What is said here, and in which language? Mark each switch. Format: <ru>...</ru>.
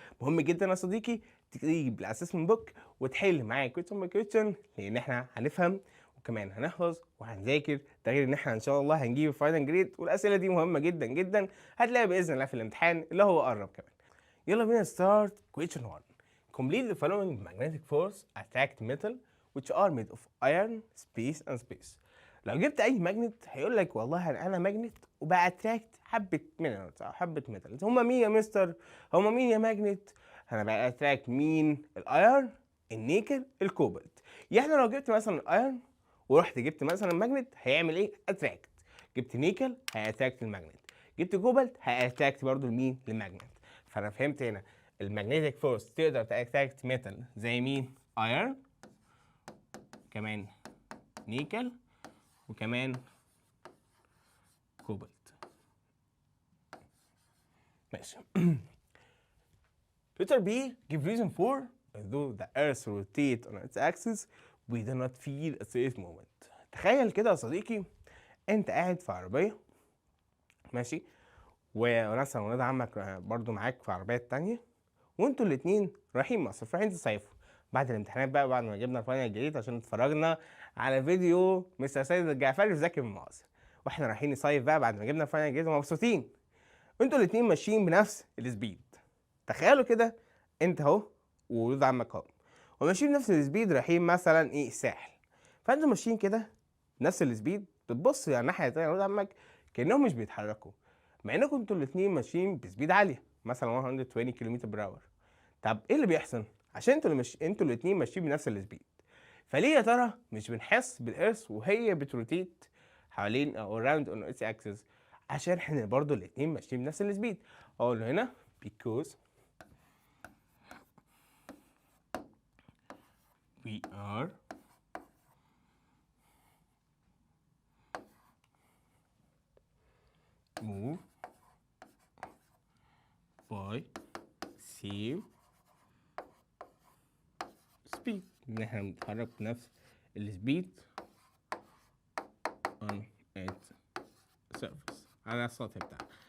<ar>مهم جدا يا صديقي تجيب الاسسمنت بوك وتحل معايا كويشن باي كويشن، لان احنا هنفهم وكمان هنحفظ وهنذاكر. ده غير ان احنا ان شاء الله هنجيب الفاينل جريد، والاسئله دي مهمه جدا جدا هتلاقيها باذن الله في الامتحان اللي هو قرب كمان. يلا بينا ستارت question 1.</ar> <en>Complete the following magnetic force attract metal which are made of iron, space and space.</en> <ar>لو جبت اي ماجنت هيقول لك والله انا ماجنت وباتراكت حبه مينرالز او حبه ميتالز. هما مين يا مستر؟ هما مين يا ماجنت؟ انا باتراكت مين؟ الايرن، النيكل، الكوبالت. يعني لو جبت مثلا الايرن ورحت جبت مثلا ماجنت هيعمل ايه؟ اتراكت. جبت نيكل هياتراكت الماجنت، جبت كوبالت هياتراكت برضو المين؟ الماجنت. فانا فهمت هنا المagnetic فورس تقدر تاتراكت ميتال زي مين؟ ايرن، كمان نيكل، وكمان كوبالت. ماشي.</ar> <en>letter B give reason for although the earth rotate on its axis we do not feel a serious moment.</en> <ar>تخيل كده يا صديقي انت قاعد في عربية ماشي، وناس ولاد عمك برضو معاك في عربية تانية، وانتوا الاتنين رايحين مصر، رايحين تصيفوا بعد الامتحانات بقى، بعد ما جبنا الفاينل الجديد عشان اتفرجنا على فيديو مستر سيد الجعفري في ذاكر من مصر، واحنا رايحين نصيف بقى بعد ما جبنا الفاينل الجديد ومبسوطين. انتوا الاتنين ماشيين بنفس السبيد. تخيلوا كده انت اهو وولاد عمك اهو وماشيين بنفس السبيد رايحين مثلا ايه الساحل. فانتوا ماشيين كده بنفس السبيد، بتبص على الناحيه التانيه ولاد عمك كانهم مش بيتحركوا، مع انكم انتوا الاتنين ماشيين بسبيد عاليه مثلا 120 كيلومتر بر اور. طب ايه اللي بيحصل؟ عشان انتوا الاتنين ماشيين بنفس السبيد، فليه يا ترى مش بنحس بالارث وهي بتروتيت حوالين او</ar> <en>around on its axis؟</en> <ar>عشان احنا برضو الاتنين ماشيين بنفس السبيد. اقول له هنا</ar> <en>because we are move by same speed.</en> <ar>ان احنا بنتحرك بنفس السبيد</ar> <en>on its surface،</en> <ar>على السطح بتاعها.</ar>